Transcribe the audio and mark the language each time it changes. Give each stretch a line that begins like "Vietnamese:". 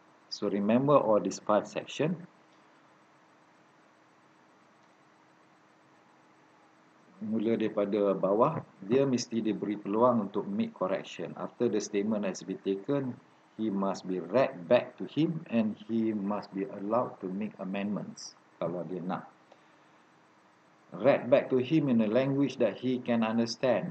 English: So remember all these 5 sections.
Malay: Mula daripada bawah, dia mesti diberi peluang untuk
English: make correction. After the statement has been taken, he must be read back to him and he must be allowed to make amendments
Malay: kalau dia nak.
English: read back to him in a language that he can understand.